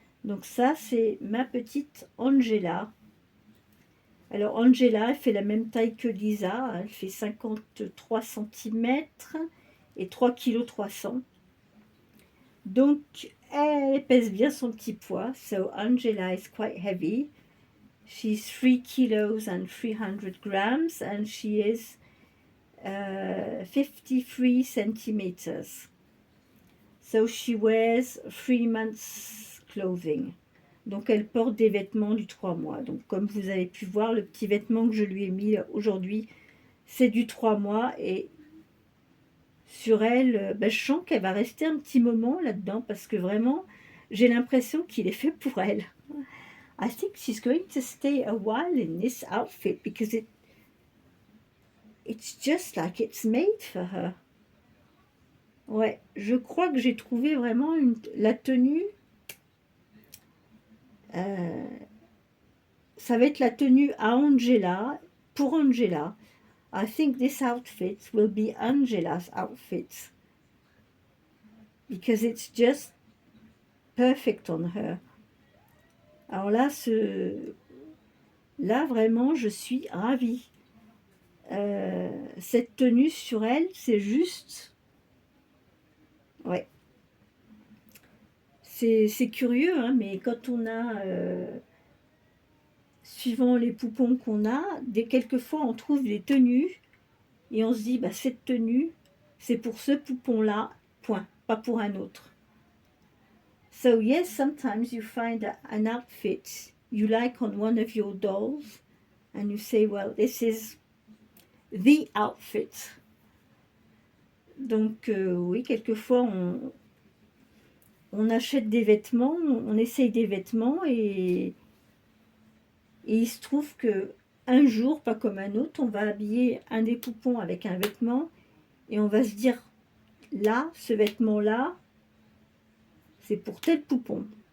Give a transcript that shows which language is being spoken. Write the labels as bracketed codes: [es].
[fr] Donc ça, c'est ma petite Angela. Alors Angela, elle fait la même taille que Lisa, elle fait 53 cm et 3,3 kg. Donc elle pèse bien son petit poids. [en] So Angela is quite heavy. She's 3 kilos and 300 grams and she is 53 centimeters. So she wears 3 months clothing. [fr] Donc elle porte des vêtements du 3 mois. Donc comme vous avez pu voir, le petit vêtement que je lui ai mis aujourd'hui, c'est du 3 mois. Et sur elle, je sens qu'elle va rester un petit moment là-dedans parce que vraiment, j'ai l'impression qu'il est fait pour elle. [en] I think she's going to stay a while in this outfit because it's just like it's made for her. [fr] Ouais, je crois que j'ai trouvé vraiment la tenue. Ça va être la tenue à Angela, pour Angela. [en] I think this outfit will be Angela's outfit. Because it's just perfect on her. [fr] Alors là, là vraiment, je suis ravie. Cette tenue sur elle, c'est juste... Ouais. C'est curieux, hein, mais quand on a... suivant les poupons qu'on a, quelquefois on trouve des tenues et on se dit, bah, cette tenue, c'est pour ce poupon-là, point, pas pour un autre. [en] So yes, sometimes you find an outfit you like on one of your dolls and you say, well, this is the outfit. [fr] Donc oui, quelquefois on achète des vêtements, on essaye des vêtements et il se trouve que un jour, pas comme un autre, on va habiller un des poupons avec un vêtement et on va se dire, là, ce vêtement-là, c'est pour tel poupon.